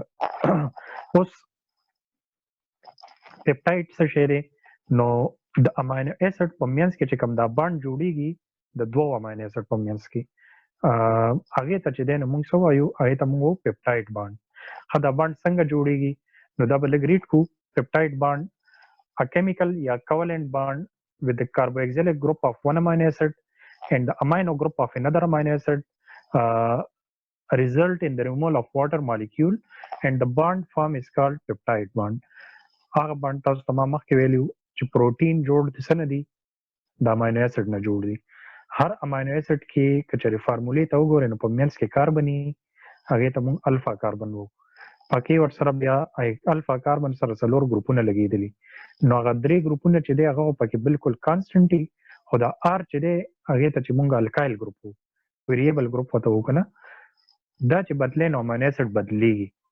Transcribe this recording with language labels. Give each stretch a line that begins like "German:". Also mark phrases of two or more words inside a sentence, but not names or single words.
Pashto: اوس پیپټاید څه شی دی؟ نو د
English: amino acid
Pashto: په منځ کې چې کوم دا بانډ جوړېږي د دوو
English: amino acid
Pashto: په منځ کې هغې ته چې دی نو موږ څه وایو هغې ته موږ وایو
English: peptide bond.
Pashto: ښه دا بانډ څنګه جوړېږي؟ نو دا به لږ ریډ کړو.
English: peptide bond a chemical یا covalent bond with the carboxylic group of one amino acid and the amino group of another amino acid result in the removal of water molecule and the bond form is called peptide bond.
Pashto: هغه بانډ تاسو ته ما مخکې ویلي چې پروټین جوړ د څه نه دي؟ د
English: amino acid
Pashto: نه جوړ دي. هر
English: amino acid
Pashto: کې که چېرې فارمولې ته وګورئ نو په منځ کې کاربن وي هغې ته موږ
English: alpha carbon
Pashto: وو. پکې ورسره بیا
English: alpha carbon
Pashto: سره څلور ګروپونه لګېدلي نو هغه درې ګروپونه چې دی هغه پکې بالکل کانسټنټ دي خو دا آر چې دی هغې ته چې موږ
English: alkyl group
Pashto: وو
English: variable group
Pashto: ورته وو که نه دا چې بدلې نو
English: amino acid
Pashto: بدلېږي.